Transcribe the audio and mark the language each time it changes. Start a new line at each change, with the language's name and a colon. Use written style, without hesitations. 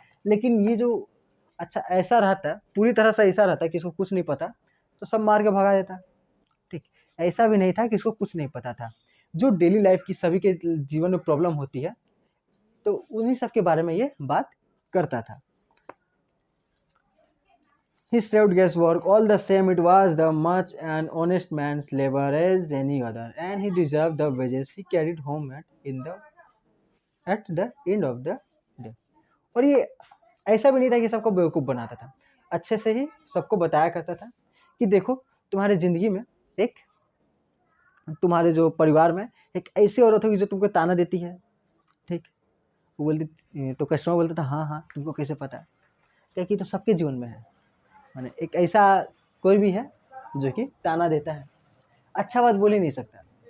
Hindi: लेकिन ये जो अच्छा ऐसा रहता है, पूरी तरह से ऐसा रहता है कि इसको कुछ नहीं पता, तो सब मार के भगा देता। ठीक, ऐसा भी नहीं था कि इसको कुछ नहीं पता था, जो डेली लाइफ की सभी के जीवन में प्रॉब्लम होती है, तो उन्हीं सब के बारे में ये बात करता था।
English: He served guesswork, all the same it was the much an honest man's labor as any other, and he deserved the wages he carried home at the end of the day.
Hindi: और ये ऐसा भी नहीं था कि सबको बेवकूफ़ बनाता था, अच्छे से ही सबको बताया करता था कि देखो तुम्हारे ज़िंदगी में एक, तुम्हारे जो परिवार में एक ऐसी औरत होगी जो तुमको ताना देती है, ठीक, वो बोलती तो कस्टमर बोलता था हाँ हाँ तुमको कैसे पता? क्या कि तो सबके जीवन में है, माने एक ऐसा कोई भी है जो कि ताना देता है, अच्छा बात बोल ही नहीं सकता।